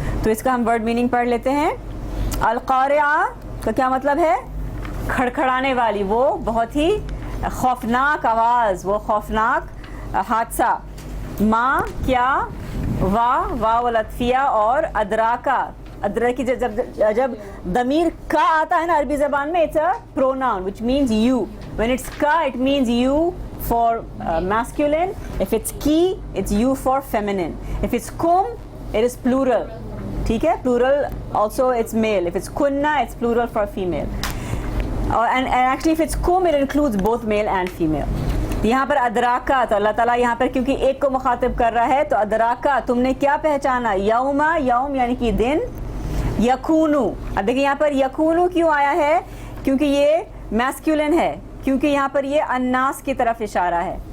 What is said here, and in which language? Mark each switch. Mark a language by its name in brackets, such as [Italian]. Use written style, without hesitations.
[Urdu] تو اس کا ہم ورڈ میننگ پڑھ لیتے ہیں. القارعہ کا کیا مطلب ہے؟ کھڑکھڑانے والی, وہ بہت ہی خوفناک آواز, وہ خوفناک حادثہ. ماں کیا, واو العطفیہ, اور ادراکا, ادرک جب ضمیر کا آتا ہے نا عربی زبان میں, [English] it's a pronoun which means you. When it's ka, it means you for masculine. If it's ki, it's you for feminine. If it's kum, it is plural. [Urdu] ٹھیک ہے, [English] plural also it's male. If it's kunna, it's plural for female. And actually if it's kum, it includes both male and female. [Urdu] یہاں پر ادراکا, تو اللہ تعالیٰ یہاں پر کیونکہ ایک کو مخاطب کر رہا ہے, تو ادراکا تم نے کیا پہچانا؟ یوما, یوم یعنی کہ دن, یکونو. اب دیکھیں یہاں پر یکونو کیوں آیا ہے؟ کیونکہ یہ میسکولن ہے, کیونکہ یہاں پر یہ الناس کی طرف اشارہ ہے.